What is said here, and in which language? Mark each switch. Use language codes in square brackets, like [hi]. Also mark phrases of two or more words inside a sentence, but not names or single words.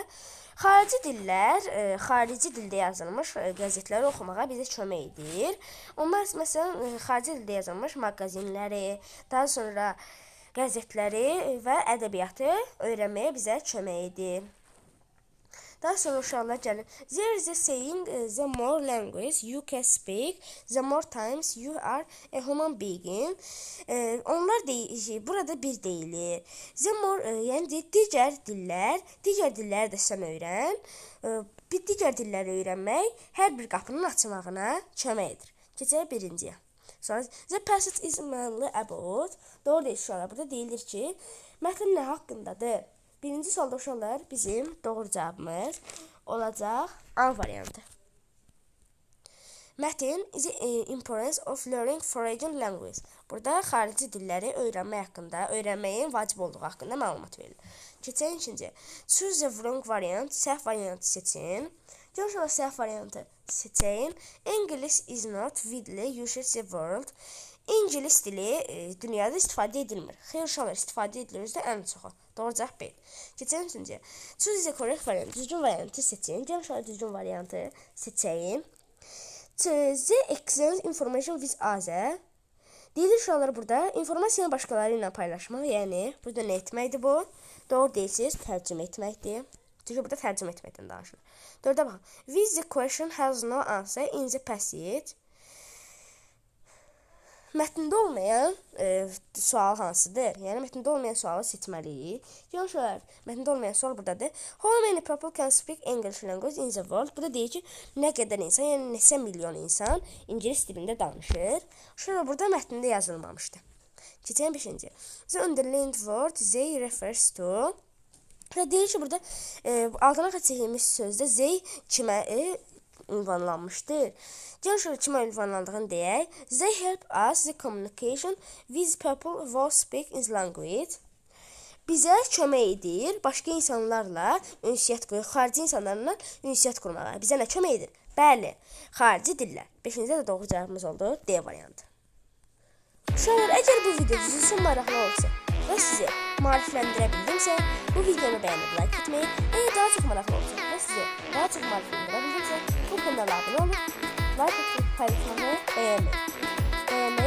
[az] Xarici dillər, xarici dildə yazılmış qəzetləri oxumağa bizə kömək edir. Onlar məsələn xarici dildə yazılmış maqazinləri, daha sonra qəzetləri və ədəbiyyatı öyrənməyə bizə kömək edir. Daha sonra uşaqlar gəlin. [en] There is a saying, the more language you can speak, the more times you are a human being. [az] Onlar burada bir deyilir. [en] The more, [az] yəni digər dilləri də sən öyrən. Digər dilləri öyrənmək hər bir qapının açılmağına kömək edir. Keçək birinciyə. [en] Sonra the passage is mainly about. [az] Doğru deyil uşaqlar. Burada deyilir ki, mətn nə haqqındadır? Birinci sualda uşaqlar bizim doğru cavabımız olacaq A variantı. [en] Mətn is the importance of learning foreign language. [az] Burada xarici dilləri öyrənməyin vacib olduğu haqqında məlumat verilir. Keçək ikinci. [en] Choose the wrong variant. [az] Səhv variantı seçin. Uşaqlar səhv variantı seçin. [en] English is not widely used in the world. [az] İngilis dili dünyada istifadə edilmir. Xeyr uşaqlar istifadə edilir özdə ən çoxu. Doğru cavab B. Keçək üçüncüyə. [en] Choose the correct variant. [az] Düzgün variantı seçin. Gəlin uşaqlar düzgün variantı seçəyin. [en] The exchange information with others. [az] Deyilir uşaqlar burada informasiyanı başqaları ilə paylaşmaq. Yəni burada nə etməkdir bu? Doğru deyilsiniz. Tərcümə etməkdir. Çünki burada tərcümə etməkdən danışılır. Dördə baxın. [en] With the question has no answer in the passage. [az] Mətndə olmayan sual hansıdır? Yəni mətndə olmayan sualı seçməliyik. Görüşlər, mətndə olmayan sual buradadır. [en] How many people can speak English language in the world? [az] Burada deyir ki, nə qədər insan, yəni neçə milyon insan ingilis dilində danışır. Şöyle burada mətndə yazılmamışdı. Keçən 5-ci. [en] The underlined word they refers to. [az] Deyir ki, burada altına çəkilmiş sözdə they kimə ünvanlanmışdır. Gəlin şöyle kimə ünvanlandığını deyək. [en] They help us the communication with people who speak in language. [az] Bizə kömək edir başqa insanlarla ünsiyyət qurmağa, xarici insanlarla ünsiyyət qurmağa. Bizə nə kömək edir? Bəli, xarici dillər. 5-ci də doğru cavabımız oldu. D variantı. Uşaqlar, əgər bu video sizin üçün maraqlı olsa və sizi maarifləndirə bildimsə, bu videonu bəyənib like etməyi, əgər daha çox maraqlı olsa və sizi daha çox maarifləndirə bildimsə, bu kanala abunə olun, like etməyi, paylaşmağı, bəyənməyi unutmayın.